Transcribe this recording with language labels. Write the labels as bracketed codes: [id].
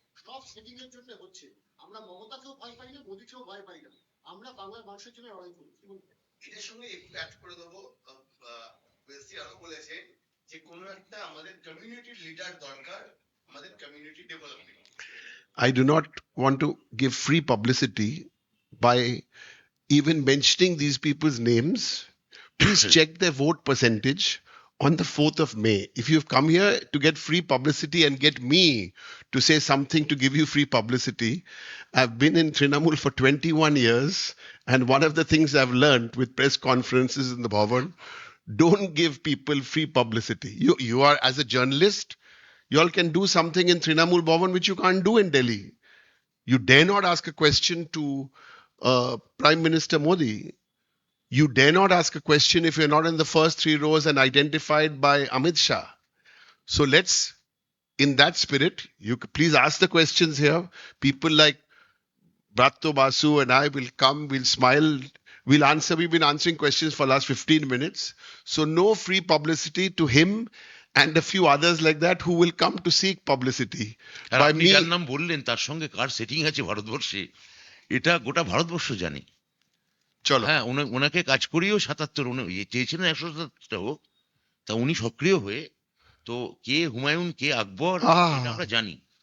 [bn] সব সেটিং এর জন্য হচ্ছে। আমরা মমতাকেও ভয় পাই না, মোদিকেও ভয় পাই না। আমরা বাংলার মানুষের জন্য লড়াই করি। এটার সঙ্গে একটু অ্যাড করে দেবো, ওয়েসি আরো বলেছেন যে কোনো একটা আমাদের কমিউনিটি লিডার দরকার, আমাদের community development. [en] I do not want to give free publicity by even mentioning these people's names. Please check their vote percentage on the 4th of May. If you've come here to get free publicity and get me to say something to give you free publicity, I've been in Trinamool for 21 years, and one of the things I've learned with press conferences in the Bhavan, don't give people free publicity. You are, as a journalist, you all can do something in Trinamool Bhavan which you can't do in Delhi. You dare not ask a question to Prime Minister Modi. You dare not ask a question if you're not in the first 3 rows and identified by Amit Shah. So let's, in that spirit, you please ask the questions here. People like Bratto Basu and I will come, we'll smile, we'll answer. We've been answering questions for the last 15 minutes. So no free publicity to him and a few others like that who will come to seek publicity. [bn] আর [en] By [bn] আপনি [en] me, [bn] যার নাম বললেন তার সঙ্গে কার setting আছে ভারতবর্ষে, এটা গোটা ভারতবর্ষ জানে। [hi] chalo. [bn] হ্যাঁ, ওনাকে কাজ করিয়েও 77, উনি চেয়েছিলেন 177টা হোক, তা উনি সক্রিয় হয়ে, তো কে হুমায়ুন কে আকবর এটা আমরা জানি।